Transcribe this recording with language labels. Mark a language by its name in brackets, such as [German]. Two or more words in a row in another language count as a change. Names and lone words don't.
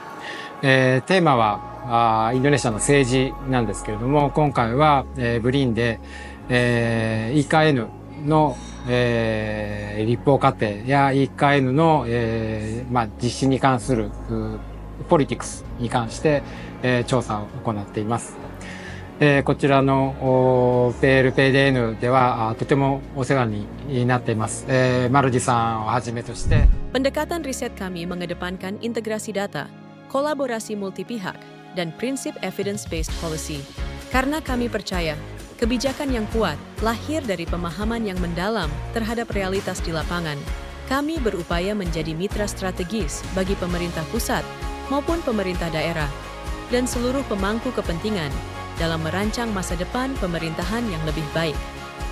[Japanese] テーマはインドネシアの政治なんですけれども、今回は、ブリンで、EKN の、立法過程や EKN の、実施に関するポリティクスに関して、調査を行っています。こちらの PLPDN ではとてもお世話になっています。マルジさんをはじめとして。 [Indonesian] Pendekatan riset kami mengedepankan integrasi data, kolaborasi multipihak, dan prinsip [English] evidence-based policy. [Indonesian] Karena kami percaya, kebijakan yang kuat lahir dari pemahaman yang mendalam terhadap realitas di lapangan. Kami berupaya menjadi mitra strategis bagi pemerintah pusat maupun pemerintah daerah dan seluruh pemangku kepentingan dalam merancang masa depan pemerintahan yang lebih baik.